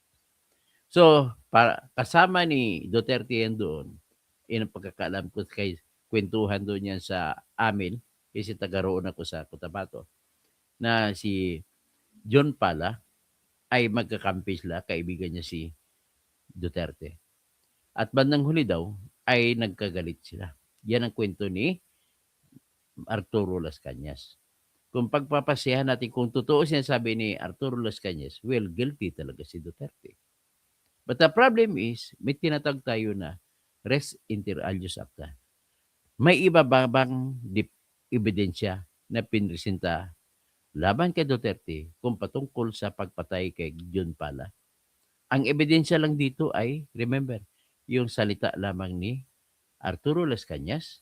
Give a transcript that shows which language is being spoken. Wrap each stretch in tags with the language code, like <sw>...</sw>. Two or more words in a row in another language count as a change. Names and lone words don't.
<tl>So, kasama ni Duterte yan doon, ang pagkakaalam ko kay kwentuhan doon yan sa amin, kasi taga-roon ako sa Cotabato, na si John Pala ay magkakampi sila, kaibigan niya si Duterte. At bandang huli daw ay nagkagalit sila. Yan ang kwento ni Arturo Las Cañas. Kung pagpapasiyahan natin, kung totoo sinasabi ni Arturo Las Cañas, well, guilty talaga si Duterte.</tl> <en>But the problem is,</en> <tl>may tinatawag tayo na</tl> <la>res inter alios acta.</la> <tl>May iba bang ebidensya na pinresenta laban kay Duterte kung patungkol sa pagpatay kay John Pala? Ang ebidensya lang dito ay, remember, yung salita lamang ni Arturo Las Cañas.</tl>